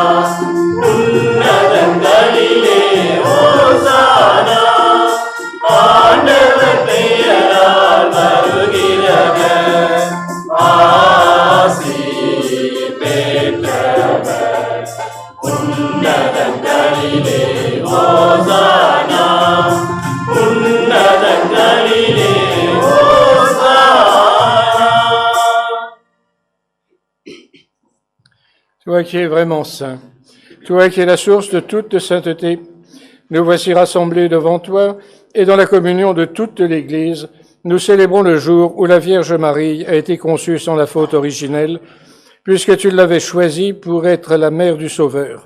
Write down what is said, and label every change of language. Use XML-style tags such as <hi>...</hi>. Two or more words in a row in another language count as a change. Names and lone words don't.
<ta>உன்னதங்களிலே ஓசானா ஆண்டவர் பெயரால் வருகிறவர் ஆசி பெற்றவர் உன்னதங்களிலே ஓசானா உன்னதங்களிலே ஓசானா.</ta> <fr>Toi qui es vraiment saint, toi qui es la source de toute sainteté, nous voici rassemblés devant toi et dans la communion de toute l'Église, nous célébrons le jour où la Vierge Marie a été conçue sans la faute originelle, puisque tu l'avais choisie pour être la mère du Sauveur.</fr>